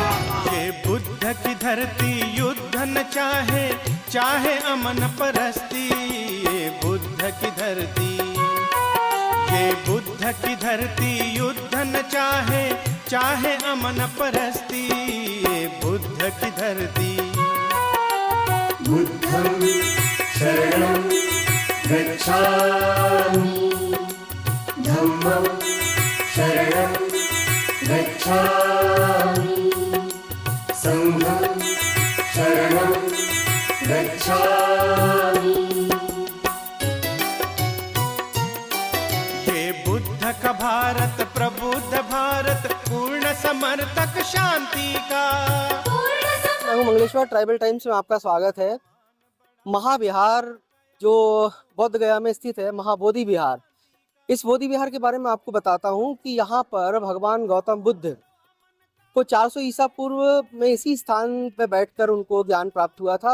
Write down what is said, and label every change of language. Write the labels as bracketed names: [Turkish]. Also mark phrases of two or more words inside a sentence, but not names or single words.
[Hindi] ये बुद्ध की धरती युद्ध न चाहे, चाहे अमन परस्ती। ये बुद्ध की धरती, ये बुद्ध की धरती युद्ध न चाहे, चाहे अमन परस्ती। ये बुद्ध की धरती। [Pali] बुद्धं शरणं गच्छामि, धम्मं शरणं गच्छामि, संघं शरणं गच्छामि। [Hindi] ये बुद्ध का भारत प्रबुद्ध भारत, पूर्ण समर्थक शांति का। मैं हूं मंगलेश्वर, ट्राइबल टाइम्स में आपका स्वागत है। महाविहार जो बोध गया में स्थित है, महाबोधि विहार, इस बोधि विहार के बारे में आपको बताता हूं कि यहाँ पर भगवान गौतम बुद्ध को 400 ईसा पूर्व में इसी स्थान पर बैठकर उनको ज्ञान प्राप्त हुआ था।